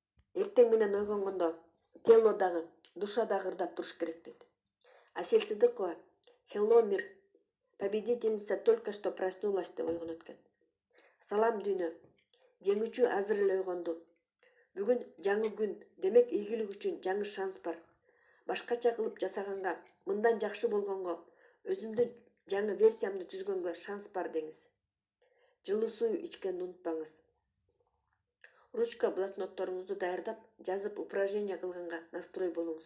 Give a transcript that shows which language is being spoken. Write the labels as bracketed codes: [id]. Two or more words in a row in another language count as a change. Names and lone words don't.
[ky] Эртең менен ойгонгондо тело дагы, душа дагы ырдап туруш керек дейт. [ru] Асель Сыдыкова «Hello, мир! Победительница только что проснулась» [ky] деп ойгонот экен. Салам дүйнө, жеңүүчү азыр эле ойгонду. Бүгүн жаңы күн, демек ийгилик үчүн жаңы шанс бар. Башкача кылып жасаганга, мындан жакшы болгонго, өзүмдүн жаңы версиямды түзгөнгө шанс бар деңиз. Жылуу суу ичкенди унутпаңыз. Ручка блокнотторуңузду даярдап, жазып упражнение кылганга настрой болуңуз.